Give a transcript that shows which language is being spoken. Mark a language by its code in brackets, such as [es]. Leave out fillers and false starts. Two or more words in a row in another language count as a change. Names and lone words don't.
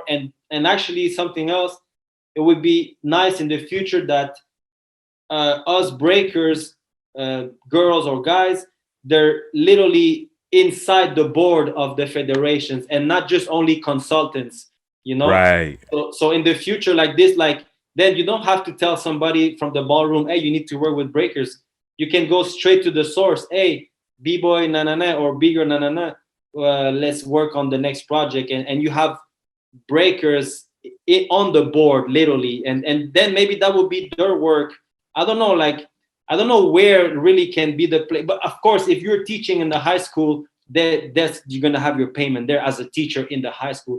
[en] And actually something else, it would be nice in the future that us breakers, girls or guys, they're literally inside the board of the federations and not just only consultants, you know? Right. So in the future, like this, like, then you don't have to tell somebody from the ballroom, hey, you need to work with breakers. You can go straight to the source. Hey, B-boy, na-na-na, or bigger, na-na-na, let's work on the next project. And you have breakers on the board, literally. And then maybe that would be their work. I don't know, like, I don't know where it really can be the play. But of course, if you're teaching in the high school, that's you're gonna have your payment there as a teacher in the high school.